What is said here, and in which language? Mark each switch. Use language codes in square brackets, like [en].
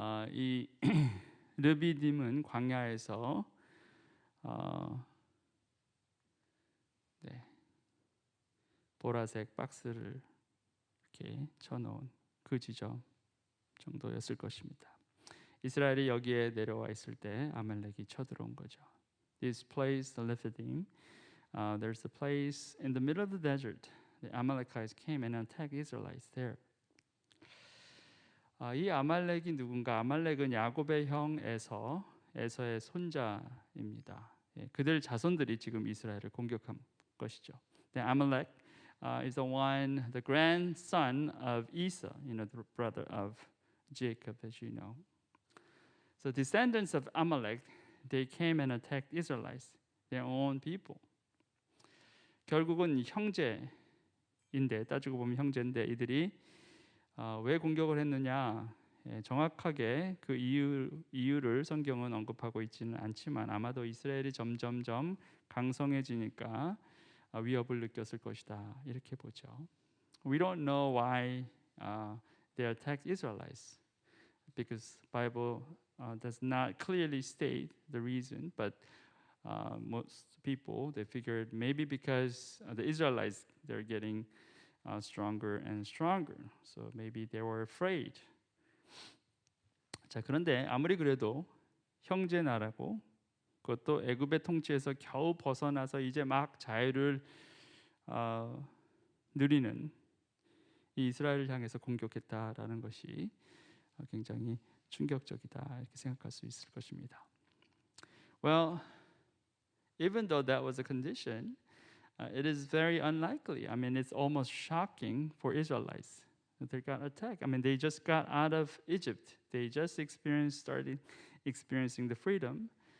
[ko] 이 르비딤은 광야에서 보라색 박스를 이렇게 쳐놓은 그 지점 정도였을 것입니다. 이스라엘이 여기에 내려와 있을 때 아말렉이 쳐들어온 거죠. [en] This place, the Rephidim, there's a place in the middle of the desert. The Amalekites came and attacked Israelites there. [ko] 이 아말렉이 누군가? 아말렉은 야곱의 형 에서의 손자입니다. 그들 자손들이 지금 이스라엘을 공격한 것이죠. [en] The Amalek is the grandson of Esau, the brother of Jacob, as you know. So descendants of Amalek, they came and attacked Israelites, their own people. [ko] 결국은 형제인데, 따지고 보면 형제인데 이들이 왜 공격을 했느냐? 정확하게 그 이유를 성경은 언급하고 있지는 않지만 아마도 이스라엘이 점점점 강성해지니까 위협을 느꼈을 것이다 이렇게 보죠. [en] We don't know why they attacked Israelites because Bible does not clearly state the reason, but most people they figured maybe because the Israelites they're getting stronger and stronger, so maybe they were afraid. [ko] 자, 그런데 아무리 그래도 형제 나라고 그것도 애굽의 통치에서 겨우 벗어나서 이제 막 자유를 누리는 이 이스라엘을 향해서 공격했다라는 것이 굉장히 충격적이다 이렇게 생각할 수 있을 것입니다. [en] Well, even though that was a condition, it is very unlikely. I mean, it's almost shocking for Israelites that they got attacked. I mean, they just got out of Egypt. They just started experiencing the freedom.